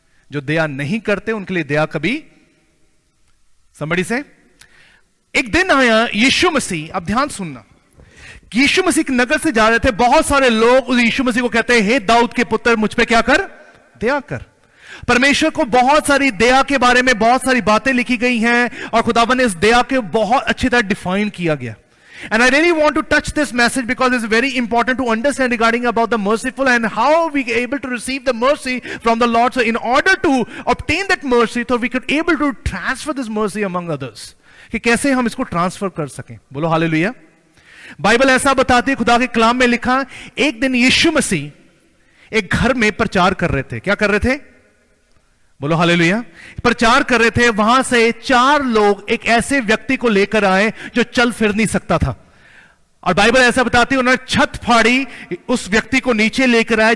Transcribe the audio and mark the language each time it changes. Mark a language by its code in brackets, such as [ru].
[hi] जो दया नहीं करते उनके लिए दया कभी। somebody से एक दिन आया यीशु मसीह, अब ध्यान सुनना, यीशु मसीह नगर से जा रहे थे। बहुत सारे लोग उस यीशु मसीह को कहते हैं, हे दाऊद के पुत्र मुझ पे क्या कर, दया कर। परमेश्वर को बहुत सारी दया के बारे में बहुत सारी बातें लिखी गई हैं और खुदावन ने इस दया के बहुत अच्छी तरह डिफाइन किया गया। [en] And I really want to touch this message because it's very important to understand regarding about the merciful and how we are able to receive the mercy from the Lord. So in order to obtain that mercy, so we could able to transfer this mercy among others. [hi] कि कैसे हम इसको transfer कर सकें। बोलो hallelujah. Bible ऐसा बताती है, खुदा के कलाम में लिखा, एक दिन यीशु मसीह एक घर में प्रचार कर रहे थे। क्या कर रहे थे? बोलो हालेलुया। प्रचार कर रहे थे। वहां से 4 लोग एक ऐसे व्यक्ति को लेकर आए जो चल फिर नहीं सकता था, और बाइबल ऐसा बताती है उन्होंने छत फाड़ी, उस व्यक्ति को नीचे लेकर आए।